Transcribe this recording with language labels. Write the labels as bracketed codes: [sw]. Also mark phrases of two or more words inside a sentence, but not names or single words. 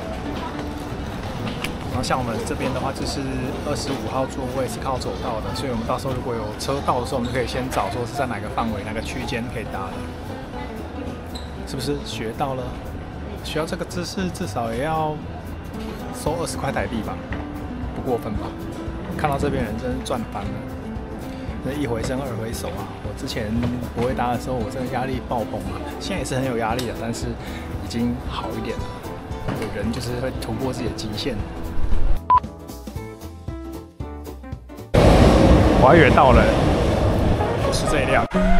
[zh] 然後像我們這邊的話，就是25號座位是靠走道的，所以我們到時候如果有車到的時候，我們就可以先找說是在哪個範圍、哪個區間可以搭的。是不是學到了？學到這個知識至少也要收20塊台幣吧？不過分吧？看到這邊人真是賺翻了，那一回生二回熟啊！我之前不會搭的時候，我真的壓力爆棚啊！現在也是很有壓力的，但是已經好一點了。人就是會突破自己的極限。我還以為到了，不是這一輛。